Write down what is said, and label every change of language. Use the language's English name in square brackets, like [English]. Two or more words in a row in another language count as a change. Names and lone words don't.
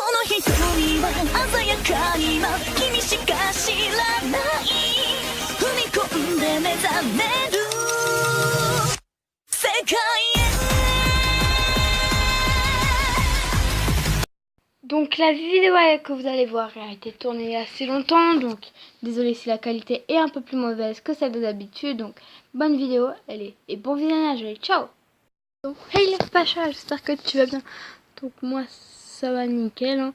[Japanese] 人は鮮やかに今君しか知らない踏み込んで目覚める世界へ [French] Donc la vidéo que vous allez voir a été tournée il y a assez longtemps, donc désolé si la qualité est un peu plus mauvaise que celle de d'habitude, donc bonne vidéo, allez, et bon visionnage, allez, ciao. Donc hey les Pacha, j'espère que tu vas bien. Donc moi ça va nickel, hein.